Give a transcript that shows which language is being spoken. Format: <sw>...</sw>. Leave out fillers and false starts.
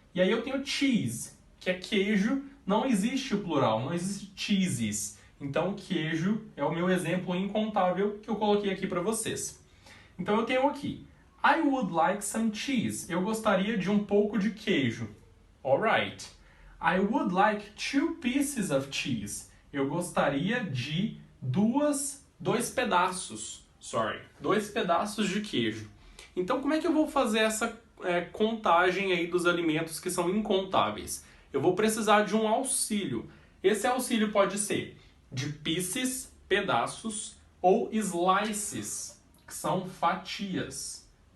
<pt>E aí eu tenho cheese, que é queijo, não existe o plural, não existe cheeses. Então, queijo é o meu exemplo incontável que eu coloquei aqui para vocês. Então, eu tenho aqui,</pt> <en>I would like some cheese.</en> <pt>Eu gostaria de um pouco de queijo.</pt> <en>Alright. I would like 2 pieces of cheese.</en> <pt>Eu gostaria de dois pedaços. Dois pedaços de queijo. Então, como é que eu vou fazer essa contagem aí dos alimentos que são incontáveis? Eu vou precisar de um auxílio. Esse auxílio pode ser de pieces, pedaços, ou slices, que são fatias.</pt>